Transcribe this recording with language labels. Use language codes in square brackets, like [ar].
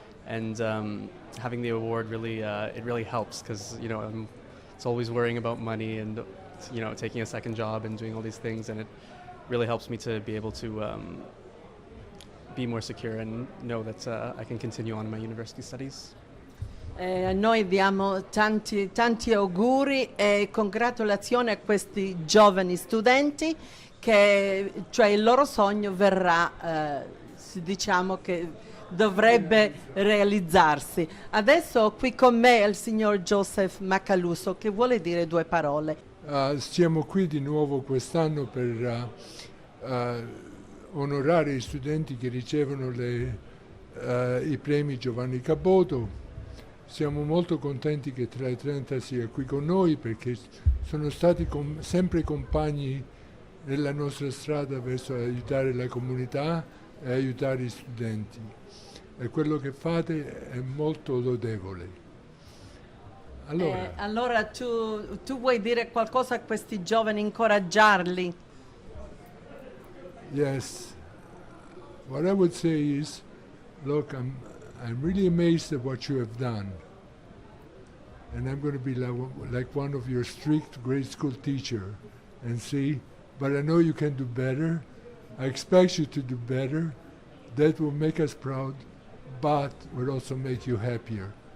[en] And having the award really helps, because it's always worrying about money and taking a second job and doing all these things, and it really helps me to be able to be more secure and know that I can continue on in my university studies. [it] Noi diamo tanti auguri e congratulazioni a questi giovani studenti che, cioè, il loro sogno verrà, diciamo che dovrebbe realizzarsi. Adesso ho qui con me il signor Joseph Macaluso, che vuole dire due parole. Siamo qui di nuovo quest'anno per onorare gli studenti che ricevono i premi Giovanni Caboto. Siamo molto contenti che Tele30 sia qui con noi, perché sono stati sempre compagni nella nostra strada verso aiutare la comunità e aiutare gli studenti. E quello che fate è molto lodevole. Allora tu vuoi dire qualcosa a questi giovani, incoraggiarli? [en] Yes. What I would say is, look, I'm really amazed at what you have done. And I'm going to be like one of your strict grade school teacher and say, but I know you can do better. I expect you to do better. That will make us proud, but will also make you happier.